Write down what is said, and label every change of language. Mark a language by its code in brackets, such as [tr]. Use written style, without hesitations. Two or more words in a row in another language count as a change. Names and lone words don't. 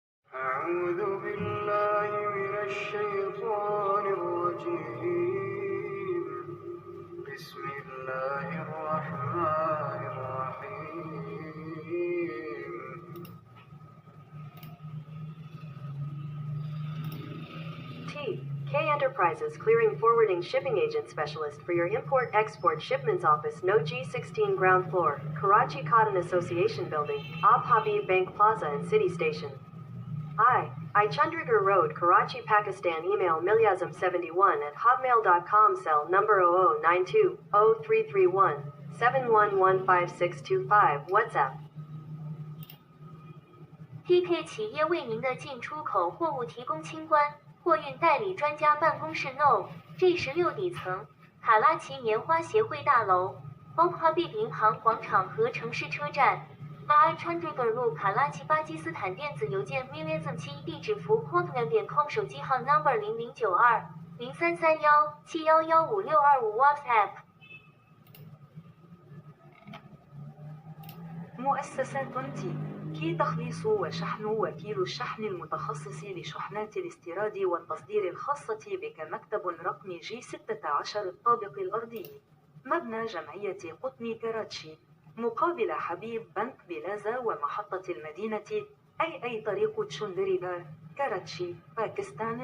[ar] أعوذ بالله من الشيطان الرجيم بسم الله الرحمن الرحيم [en] K Enterprises Clearing Forwarding Shipping Agent Specialist for your Import-Export Shipments Office, No G16 Ground Floor, Karachi Cotton Association Building, Ab Habib Bank Plaza and City Station. I Chandigarh Road, Karachi, Pakistan. Email milyazam71@hotmail.com. Cell number 0092-0331-7115-625. WhatsApp. [zh] TK 企业为您的进出口货物提供清关货运代理专家办公室 No. G16 底层，卡拉奇棉花协会大楼 Ab Habib 银行广场和城市车站。I Chandigarh 路卡拉奇巴基斯坦电子邮件 milyazam7 地址符 hotmail.com 手机号 number 0092-0331-7115625 WhatsApp. [ar] مؤسسة تونتي كي تخليص وشحن وكيل الشحن المتخصص لشحنات الاستيراد والتصدير الخاصة بك. مكتب رقمي G16 الطابق الأرضي، مبنى جمعية قطني كراتشي، مقابل حبيب بنك بلازا ومحطة المدينة، أي طريق تشندريغار، كراتشي، باكستان.